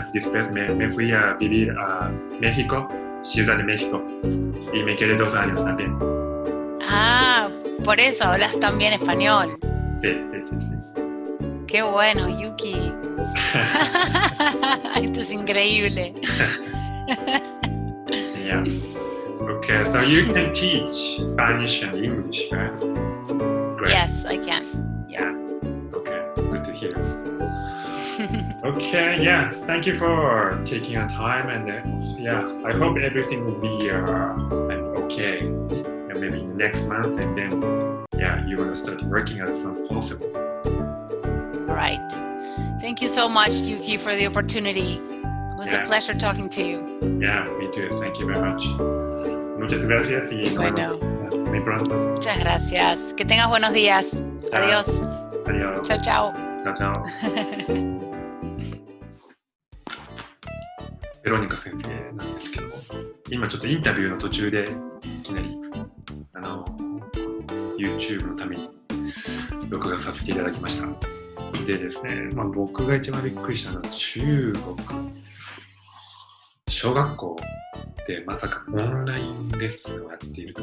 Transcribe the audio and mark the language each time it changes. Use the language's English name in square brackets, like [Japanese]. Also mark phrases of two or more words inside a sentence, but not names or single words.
[Spanish] Después me fui a vivir a México, Ciudad de México, y me quedé 2 años también. Ah, por eso hablas tan bien español. Sí. Qué bueno, Yuki. Esto es increíble. [English] Yeah. Okay, so you can teach Spanish and English, right? Great. Yes, I can. Yeah. Okay, good to hear. Okay, yeah, thank you for taking your time, and yeah, I hope everything will be okay, and maybe next month, and then yeah, you're gonna start working as soon as possible. All right. Thank you so much, Yuki, for the opportunity. It was a pleasure talking to you. Yeah, me too. Thank you very much. [Spanish] Muchas gracias y nos vemos muy pronto. Muchas gracias. Que tengas buenos días. Adiós. Adiós. Chao, chao. Chao, chao. [Japanese] ベロニカ先生なんですけども、今ちょっとインタビューの途中でいきなりYouTube のために録画させていただきました。でですね、僕が一番びっくりしたのは中国小学校でまさかオンラインレッスンをやっていると。